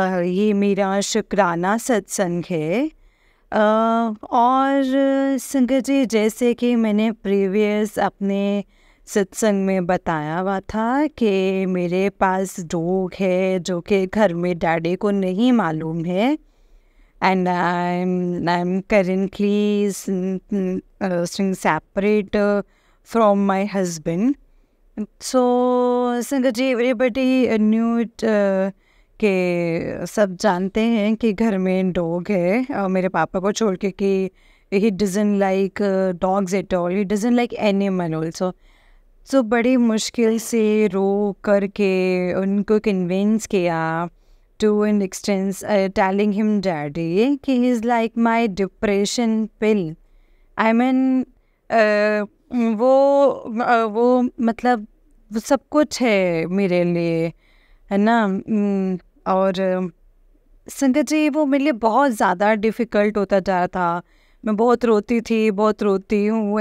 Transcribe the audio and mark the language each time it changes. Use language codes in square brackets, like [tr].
[hi] ये मेरा शुक्राना सत्संग है. और संगत जी, जैसे कि मैंने प्रीवियस अपने सत्संग में बताया हुआ था कि मेरे पास डॉग है जो कि घर में डैडी को नहीं मालूम है, [en] and I'm currently staying separate from my husband. [hi] So संगत जी, [en] everybody knew it, [hi] कि सब जानते हैं कि घर में डॉग है, और मेरे पापा को छोड़ के कि [en] he doesn't like dogs at all, he doesn't like animal also. So [hi] बड़ी मुश्किल से रो करके उनको कन्विंस किया, [en] to an extent telling him daddy कि he is like my depression pill. I mean [hi] वो मतलब वो सब कुछ है मेरे लिए, है ना. और संगत जी, वो मेरे लिए बहुत ज़्यादा डिफ़िकल्ट होता जा रहा था. मैं बहुत रोती थी, बहुत रोती हूँ.